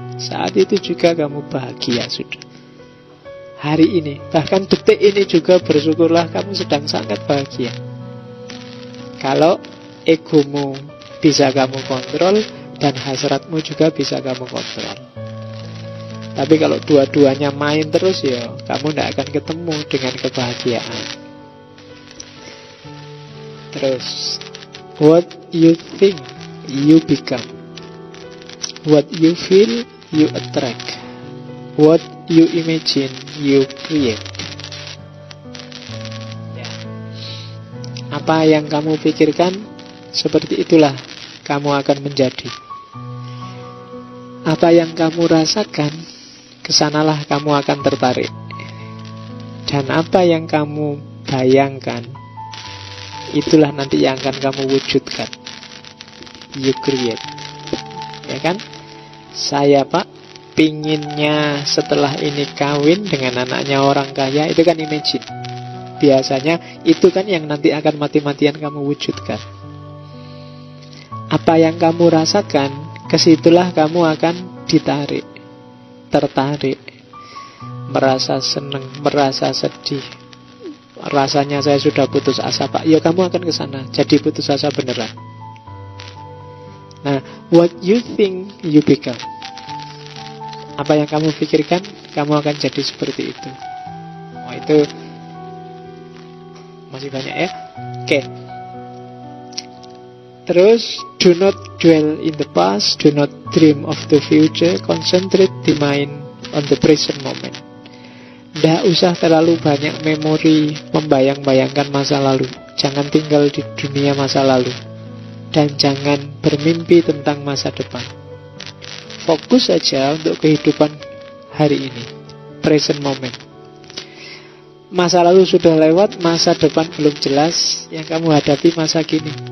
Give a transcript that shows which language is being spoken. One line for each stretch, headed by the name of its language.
Indonesian: Saat itu juga kamu bahagia sudah. Hari ini, bahkan detik ini juga bersyukurlah kamu sedang sangat bahagia. Kalau egomu bisa kamu kontrol dan hasratmu juga bisa kamu kontrol. Tapi kalau dua-duanya main terus, ya kamu tidak akan ketemu dengan kebahagiaan. Terus,
English: what you think, you become. What you feel, you attract. What you imagine, you create.
Indonesian: Ya. Apa yang kamu pikirkan, seperti itulah kamu akan menjadi. Apa yang kamu rasakan, kesanalah kamu akan tertarik. Dan apa yang kamu bayangkan, itulah nanti yang akan kamu wujudkan.
English: You create.
Indonesian: Ya kan? Saya pak, pinginnya setelah ini kawin dengan anaknya orang kaya. Itu kan imagine. Biasanya itu kan yang nanti akan mati-matian kamu wujudkan. Apa yang kamu rasakan, kesitulah kamu akan ditarik, tertarik, merasa senang, merasa sedih. Rasanya saya sudah putus asa pak, ya kamu akan ke sana, jadi putus asa beneran.
English: Nah, what you think, you become.
Indonesian: Apa yang kamu pikirkan, kamu akan jadi seperti itu. Oh, itu masih banyak ya. Oke. Terus,
English: do not dwell in the past, do not dream of the future, concentrate the mind on the present moment.
Indonesian: Tidak usah terlalu banyak memori, membayang-bayangkan masa lalu. Jangan tinggal di dunia masa lalu. Dan jangan bermimpi tentang masa depan. Fokus saja untuk kehidupan hari ini,
English: present moment.
Indonesian: Masa lalu sudah lewat, masa depan belum jelas. Yang kamu hadapi masa kini.